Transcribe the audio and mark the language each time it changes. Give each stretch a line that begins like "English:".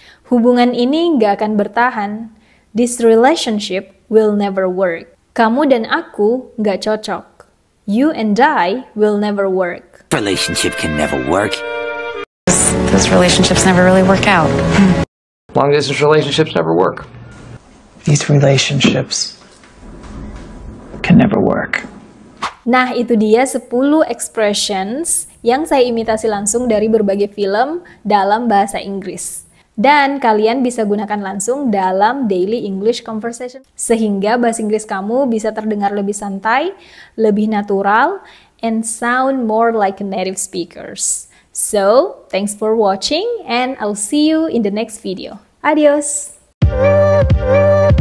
Indonesian: Hubungan ini nggak akan bertahan.
English: This relationship will never work.
Indonesian: Kamu dan aku nggak cocok.
English: You and I will never work. Relationship can never work. Those relationships never really work out. Long distance relationships never work. These relationships can never work.
Indonesian: Nah, itu dia 10 expressions yang saya imitasi langsung dari berbagai film dalam bahasa Inggris. Dan kalian bisa gunakan langsung dalam
English: daily English conversation.
Indonesian: Sehingga bahasa Inggris kamu bisa terdengar lebih santai, lebih natural,
English: and sound more like a native speakers. So, thanks for watching and I'll see you in the next video. Adios!